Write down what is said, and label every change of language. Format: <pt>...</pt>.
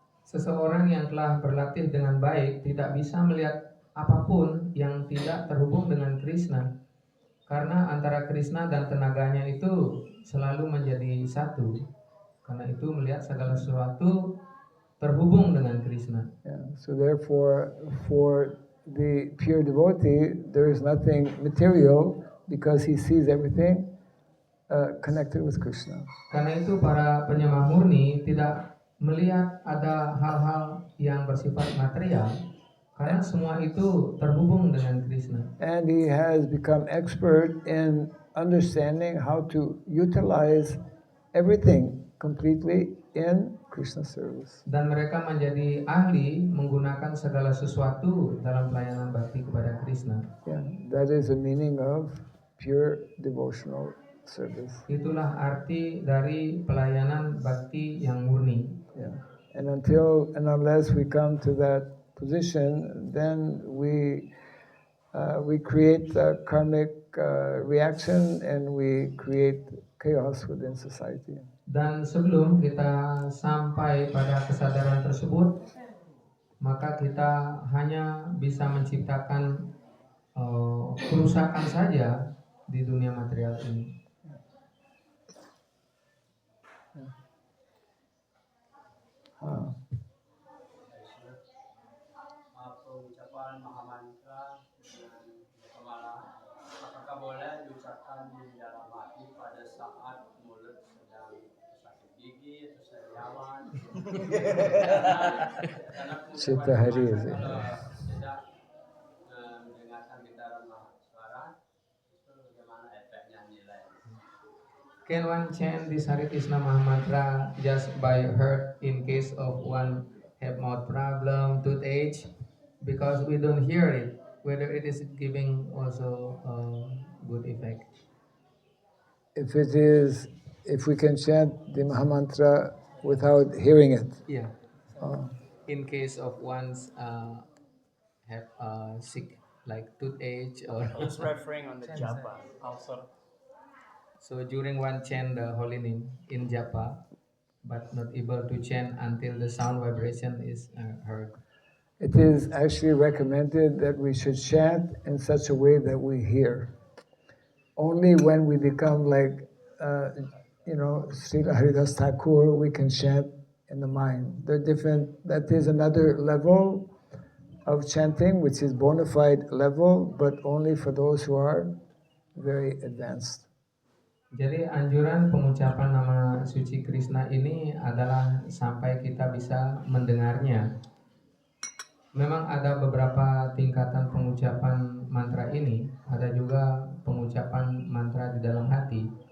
<id>Seseorang yang telah berlatih dengan baik tidak bisa melihat apapun yang tidak terhubung dengan Krishna, karena antara Krishna dan tenaganya itu selalu menjadi satu. Karena itu melihat segala sesuatu terhubung dengan Krishna.</id> <en>Yeah. So therefore, for the pure devotee, there is nothing material, because he sees everything connected with Krishna.</en> <id>Karena itu para penyembah murni tidak melihat ada hal-hal yang bersifat material, karena semua itu terhubung dengan Krishna.</id> <en>And he has become expert in understanding how to utilize everything completely in Krishna service.</en> <id>Dan mereka menjadi ahli menggunakan segala sesuatu dalam pelayanan bakti kepada Krishna.</id> <en>Yeah, that is the meaning of pure devotional service.</en> <id>Itulah arti dari pelayanan bakti yang murni.</id> <en>Yeah, and until and unless we come to that position, then we create a karmic reaction, and we create chaos within society.</en> <id>Dan sebelum kita sampai pada kesadaran tersebut, maka kita hanya bisa menciptakan kerusakan saja di dunia material ini. Pengucapan Mahamantra dengan kepala, apakah boleh diucapkan di dalam hati pada saat mulut sedang sakit gigi atau sariawan? Karena Cita hari kalau itu. tidak mendengarkan getaran suara, itu bagaimana efeknya nilai?</id> <en>Can one chant this Hare Krishna Mahamantra just by heart in case of one have mouth problem, toothache? Because we don't hear it, whether it is giving also a good effect. If we can chant the Mahamantra without hearing it. Yeah. Oh. In case of one's have sick like toothache or He's referring on the japa. Also, so during one chant the holy name in japa, but not able to chant until the sound vibration is heard. It is actually recommended that we should chant in such a way that we hear. Only when we become like, Srila Haridas Thakur, we can chant in the mind. They're different. That is another level of chanting, which is bona fide level, but only for those who are very advanced.</en> <id>Jadi anjuran pengucapan nama suci Krishna ini adalah sampai kita bisa mendengarnya. Memang ada beberapa tingkatan pengucapan mantra ini, ada juga pengucapan mantra di dalam hati.</id>